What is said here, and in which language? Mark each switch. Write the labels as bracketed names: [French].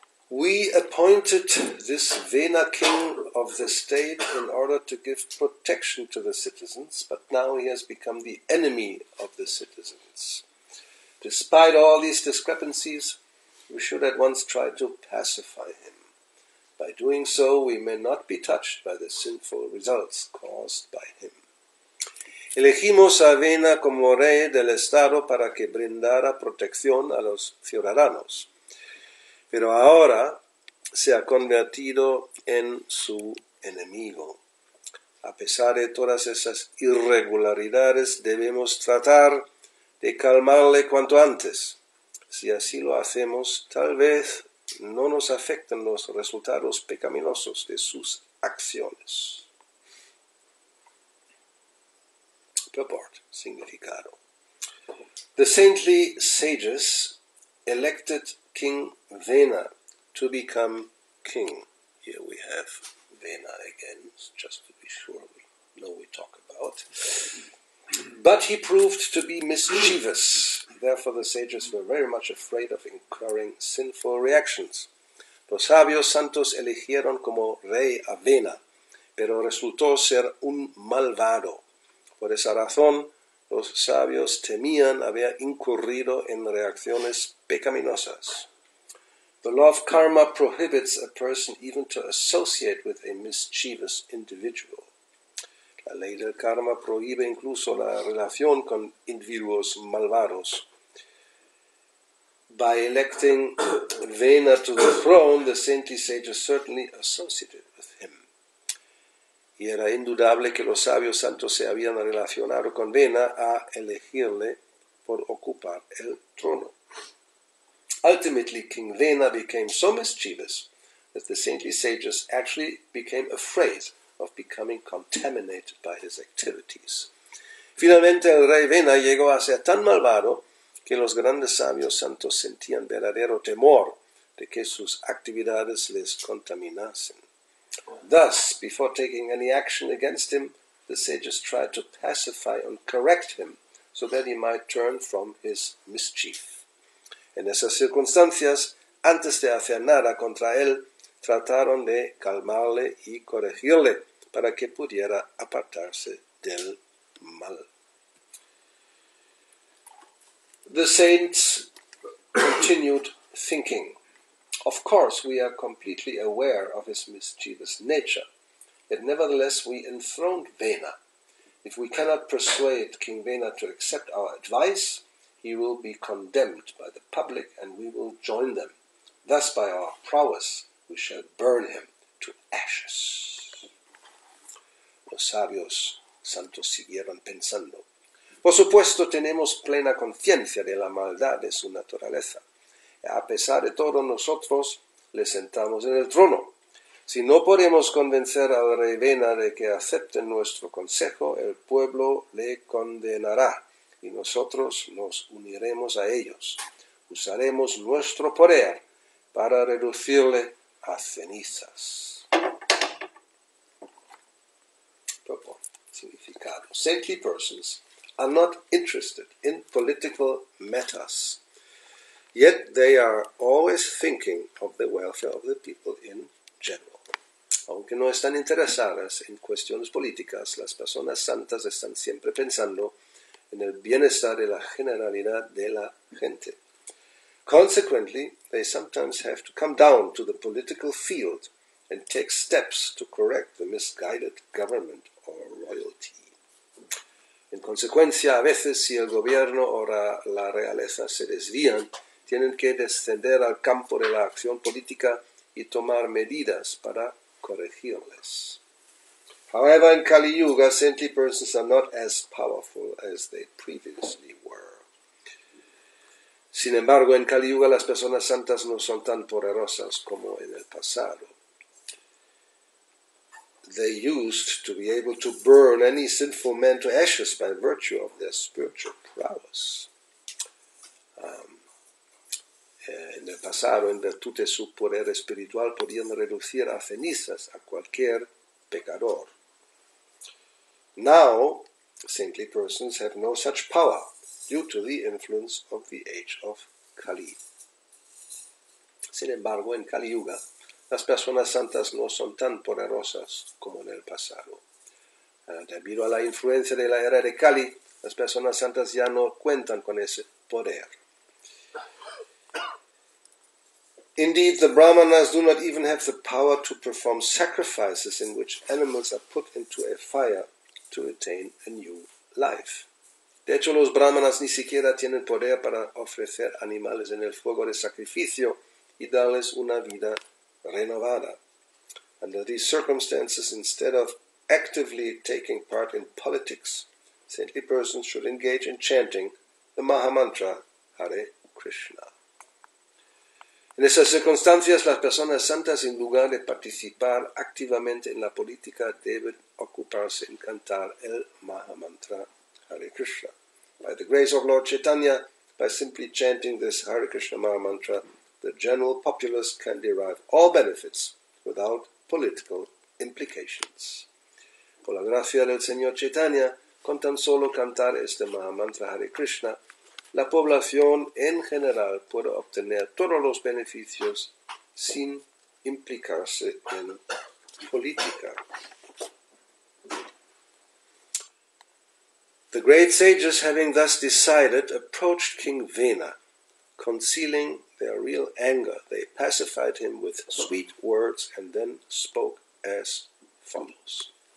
[English] We appointed this Vena king of the state in order to give protection to the citizens, but now he has become the enemy of the citizens. Despite all these discrepancies, we should at once try to pacify him. By doing so, we may not be touched by the sinful results caused by him. [Spanish] Elegimos a Vena como rey del estado para que brindara protección a los ciudadanos. Pero ahora se ha convertido en su enemigo. A pesar de todas esas irregularidades, debemos tratar de calmarle cuanto antes. Si así lo hacemos, tal vez no nos afecten los resultados pecaminosos de sus acciones. [English] Purport, [Spanish] significado. [English] The saintly sages elected King Vena to become king. Here we have Vena again, just to be sure we know we talk about. But he proved to be mischievous. Therefore the sages were very much afraid of incurring sinful reactions. [Spanish] Los sabios santos eligieron como rey a Vena, pero resultó ser un malvado. Por esa razón, los sabios temían haber incurrido en reacciones pecaminosas. [English] The law of karma prohibits a person even to associate with a mischievous individual. [Spanish] La ley del karma prohíbe incluso la relación con individuos malvados. [English] By electing Vena to the throne, the saintly sages certainly associated with him. [Spanish] Y era indudable que los sabios santos se habían relacionado con Vena a elegirle por ocupar el trono. [English] Ultimately, King Vena became so mischievous that the saintly sages actually became afraid of becoming contaminated by his activities. [Spanish] Finalmente, el rey Vena llegó a ser tan malvado que los grandes sabios santos sentían verdadero temor de que sus actividades les contaminasen. [English] Thus, before taking any action against him, the sages tried to pacify and correct him so that he might turn from his mischief. [Spanish] En esas circunstancias, antes de hacer nada contra él, trataron de calmarle y corregirle para que pudiera apartarse del mal. [English] The saints continued thinking. Of course, we are completely aware of his mischievous nature, yet nevertheless we enthroned Vena. If we cannot persuade King Vena to accept our advice, he will be condemned by the public and we will join them. Thus, by our prowess, we shall burn him to ashes. [Spanish] Los sabios santos siguieron pensando. Por supuesto, tenemos plena conciencia de la maldad de su naturaleza. A pesar de todo, nosotros le sentamos en el trono. Si no podemos convencer al rey Vena de que acepte nuestro consejo, el pueblo le condenará y nosotros nos uniremos a ellos. Usaremos nuestro poder para reducirle a cenizas. Significado. [English] Saintly persons are not interested in political matters, yet they are always thinking of the welfare of the people in general. [Spanish] Aunque no están interesadas en cuestiones políticas, las personas santas están siempre pensando en el bienestar de la generalidad de la gente. [English] Consequently, they sometimes have to come down to the political field and take steps to correct the misguided government or royalty. [Spanish] En consecuencia, a veces, si el gobierno o la realeza se desvían, tienen que descender al campo de la acción política y tomar medidas para corregirles. [English] However, in Kali Yuga, saintly persons are not as powerful as they previously were. [Spanish] Sin embargo, en Kali Yuga las personas santas no son tan poderosas como en el pasado. [English] They used to be able to burn any sinful man to ashes by virtue of their spiritual prowess. [Spanish] En el pasado, en virtud de su poder espiritual, podían reducir a cenizas a cualquier pecador. [English] Now, saintly persons have no such power due to the influence of the age of Kali. [Spanish] Sin embargo, en Kali Yuga, las personas santas no son tan poderosas como en el pasado. Debido a la influencia de la era de Kali, las personas santas ya no cuentan con ese poder. [English] Indeed, the Brahmanas do not even have the power to perform sacrifices in which animals are put into a fire to attain a new life. [Spanish] De hecho, los Brahmanas ni siquiera tienen poder para ofrecer animales en el fuego de sacrificio y darles una vida renovada. [English] Under these circumstances, instead of actively taking part in politics, saintly persons should engage in chanting the Mahamantra Hare Krishna. [Spanish] En esas circunstancias, las personas santas, en lugar de participar activamente en la política, deben ocuparse en cantar el Mahamantra Hare Krishna. [English] By the grace of Lord Chaitanya, by simply chanting this Hare Krishna Maha Mantra, the general populace can derive all benefits without political implications. [Spanish] Por la gracia del Señor Chaitanya, con tan solo cantar este Maha Mantra Hare Krishna, la población en general puede obtener todos los beneficios sin implicarse en política. [English] The great sages, having thus decided, approached King Vena. Concealing their real anger, they pacified him with sweet words and then spoke as follows.